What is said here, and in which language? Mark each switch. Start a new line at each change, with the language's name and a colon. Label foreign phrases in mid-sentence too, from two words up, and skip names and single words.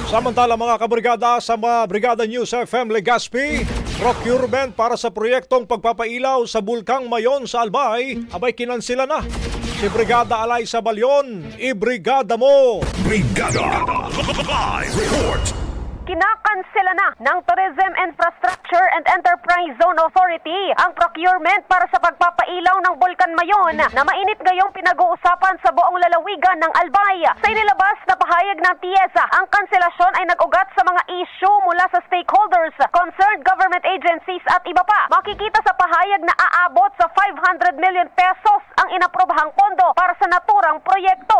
Bikol: Samantala mga kabrigada sa mga Brigada News FM Legazpi, procurement para sa proyektong pagpapailaw sa Bulkang Mayon sa Albay, abay kinansila na. Si Brigada Alay sa Balyon, ibrigada mo! Brigada Live Report.
Filipino: Kinakansela na ng Tourism Infrastructure and Enterprise Zone Authority ang procurement para sa pagpapailaw ng Bulkan Mayon na mainit ngayong pinag-uusapan sa buong lalawigan ng Albay. Sa inilabas na pahayag ng TIEZA, ang kanselasyon ay nag-ugat sa mga issue mula sa stakeholders,
English: concerned government agencies
Filipino: at iba pa. Makikita sa pahayag na aabot sa 500 million pesos ang inaprobahang pondo para sa naturang proyekto.